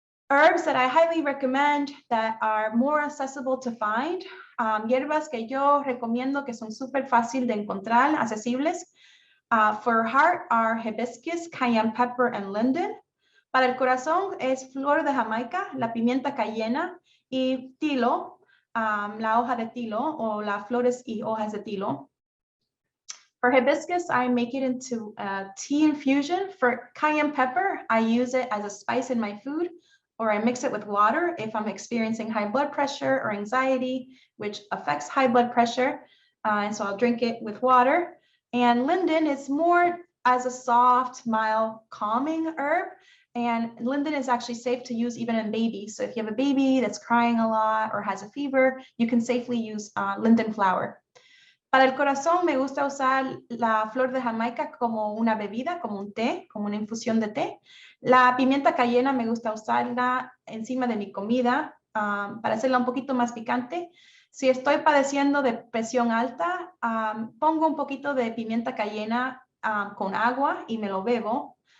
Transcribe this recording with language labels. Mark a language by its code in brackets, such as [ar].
[en] Herbs that I highly recommend that are more accessible to find, [es] hierbas que yo recomiendo que son súper fácil de encontrar, accesibles. [en] For heart are hibiscus, cayenne pepper, and linden. [es] Para el corazón es flor de Jamaica, la pimienta cayena y tilo, la hoja de tilo o las flores y hojas de tilo. [en] For hibiscus, I make it into a tea infusion. For cayenne pepper, I use it as a spice in my food, or I mix it with water if I'm experiencing high blood pressure or anxiety, which affects high blood pressure. And so I'll drink it with water. And linden is more as a soft, mild, calming herb. And linden is actually safe to use even in babies. So if you have a baby that's crying a lot or has a fever, you can safely use linden flower. [es] Para el corazón me gusta usar la flor de Jamaica como una bebida, como un té, como una infusión de té. La pimienta cayena me gusta usarla encima de mi comida para hacerla un poquito más picante. Si estoy padeciendo de presión alta, pongo un poquito de pimienta cayena con agua y me lo bebo.